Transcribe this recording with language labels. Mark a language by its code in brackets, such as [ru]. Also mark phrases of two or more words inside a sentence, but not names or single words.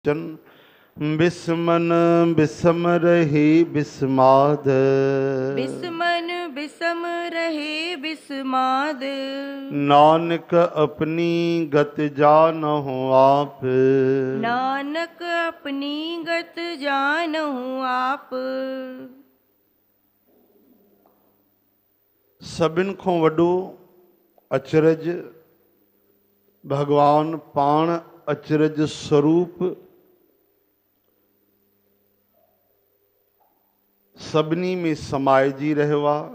[pa] ਚਨ ਬਿਸਮਨ ਬਿਸਮ ਰਹੀ ਬਿਸਮਾਦ। ਬਿਸਮਨ ਬਿਸਮ ਰਹੇ ਬਿਸਮਾਦ। ਨਾਨਕ ਅਪਨੀ ਗਤਿ ਜਾਨਹੁ ਆਪ। ਨਾਨਕ ਅਪਨੀ ਗਤਿ ਜਾਨਹੁ ਆਪ। [sd] सभिन खां वॾो अचरज भगवान पाण अचरज स्वरूप सभिनी में समाइजी रहियो आहे।